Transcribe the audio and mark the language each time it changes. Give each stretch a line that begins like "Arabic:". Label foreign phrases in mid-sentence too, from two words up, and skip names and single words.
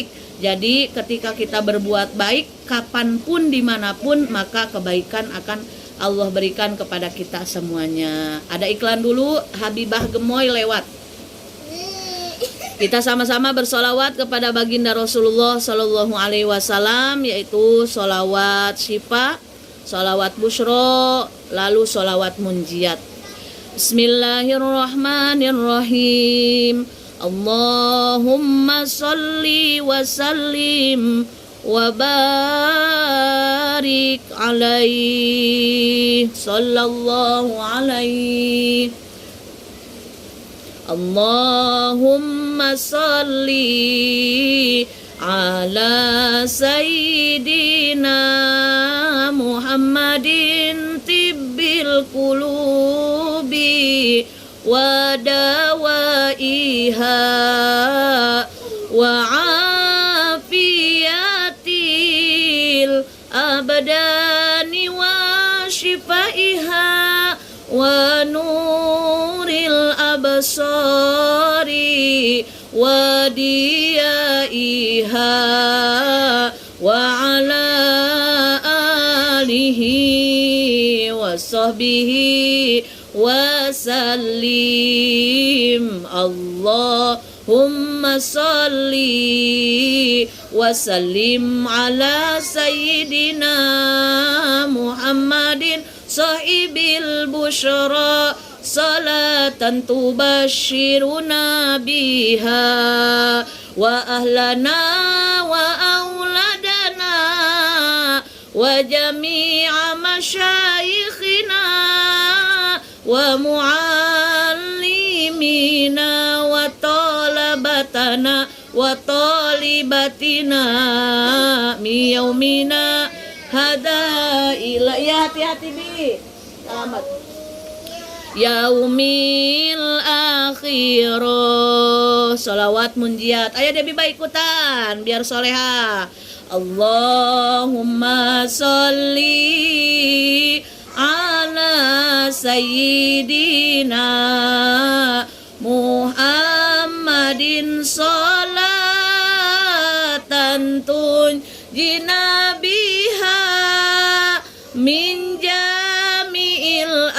Indonesian: Jadi ketika kita berbuat baik, kapanpun, dimanapun, maka kebaikan akan Allah berikan kepada kita semuanya. Ada iklan dulu, Habibah Gemoy lewat. Kita sama-sama bersolawat kepada baginda Rasulullah
Arabic: صلى الله عليه وسلم,
Indonesian: yaitu solawat syifa, solawat busyro, lalu solawat munjiat.
Arabic: بسم الله الرحمن الرحيم. اللهم صل وسلم وبارك بارك عليه صلى الله عليه. اللهم صل على سيدنا محمد طب القلوب ودوائها و عافية الأبدان وشفائها ونور الأبصار وضيائها وعلى آله وصحبه وسلم. اللهم صل وسلم على سيدنا محمد صاحب البشرى صلاة تبشرنا بها وأهلنا وأولادنا وجميع مشايخنا و معلمينا وطلبتنا وطالباتنا من يومنا هذا إلى.
Indonesian: Ya, hati-hati Bi. Selamat.
Arabic: يوم الآخرة.
Indonesian: Salawat munjiat. Ayo Debi baik ikutan biar soleha.
Arabic: اللهم صل على سيدنا محمد صلاة تنجينا بها من جميع